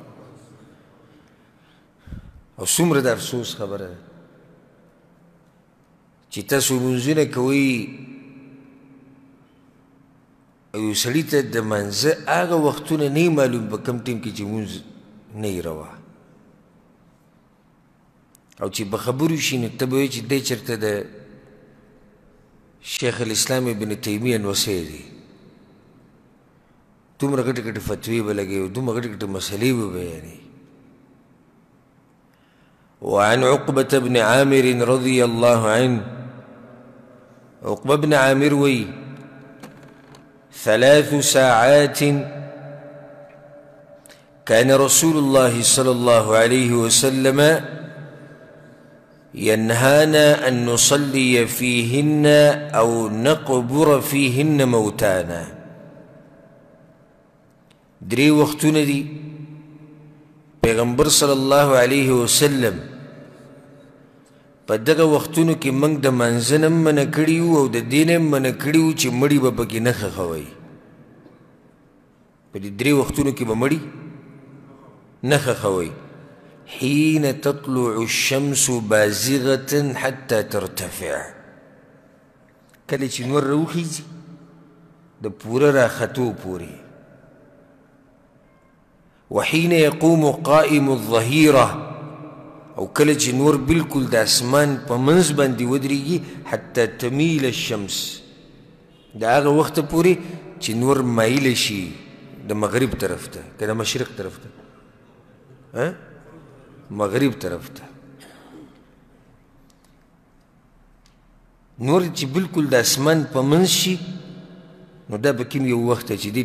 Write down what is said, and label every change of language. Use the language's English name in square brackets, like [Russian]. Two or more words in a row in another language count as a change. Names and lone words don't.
[Pashto] او څومره د افسوس خبره ده چې تاسو لمونځونه کوئ او یو سړي ته د منځه هغه وختونه نه معلوم په کوم ټیم کې چې لمونځ نه یې روا او چې به خبرو شي نو ته به وایې چې دی چېرته د شیخ الاسلام ابن تیمیه نوسی دی دومره غټې غټې فتوې به لګوي او دومره غټې غټې مسلې به بیانوي. [Arabic] وعن عقبة بن عامر رضي الله عنه عقبة بن عامر وي 3 ساعات كان رسول الله صلى الله عليه وسلم ينهانا أن نصلي فيهن أو نقبر فيهن موتانا. [Pashto] 3 وختونه دي پیغمبر صلی الله علیه وسلم په دغه وختونو کې موږ د منځه نه منع کړي وو او د دې نه منع کړي وو چې مړي به پکې نه ښخوئ. په دې 3 وختونو کې به مړي نه ښخوئ. [Arabic] حين تطلع الشمس بازغة حتى ترتفع، [Pashto] کله چې نور راوخیږي د پوره راختو پورې. [Arabic] وحين يقوم قائم الظهيرة، [Pashto] او کله چې نور بالکل د اسمان په منځ باندې ودرېږي [Arabic] حتى تميل الشمس، [Pashto] د هغه وخت پورې چې نور مایله شي د مغرب طرف ته که د مشرق طرف ته مغرب طرف ته. نور چې بالکل د اسمان په منځ شي نو دا به کوم یو وخت چې دې